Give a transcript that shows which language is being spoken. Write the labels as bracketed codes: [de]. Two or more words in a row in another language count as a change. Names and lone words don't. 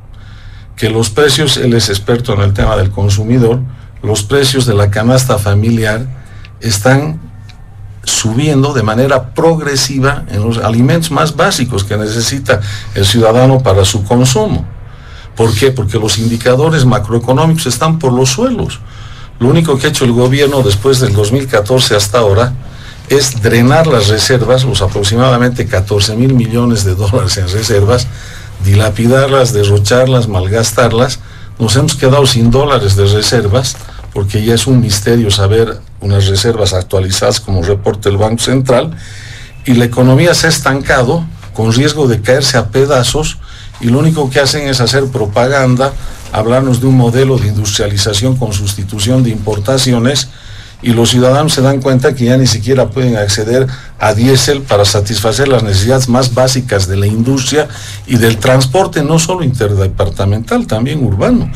[es] Que los precios, él es experto en el tema del consumidor, los precios de la canasta familiar están subiendo de manera progresiva en los alimentos más básicos que necesita el ciudadano para su consumo. ¿Por qué? Porque los indicadores macroeconómicos están por los suelos. Lo único que ha hecho el gobierno después del 2014 hasta ahora es drenar las reservas, los aproximadamente 14,000 millones de dólares en reservas, dilapidarlas, derrocharlas, malgastarlas. Nos hemos quedado sin dólares de reservas, porque ya es un misterio saber unas reservas actualizadas como reporta el Banco Central, y la economía se ha estancado con riesgo de caerse a pedazos, y lo único que hacen es hacer propaganda, hablarnos de un modelo de industrialización con sustitución de importaciones, y los ciudadanos se dan cuenta que ya ni siquiera pueden acceder a diésel para satisfacer las necesidades más básicas de la industria y del transporte, no solo interdepartamental, también urbano.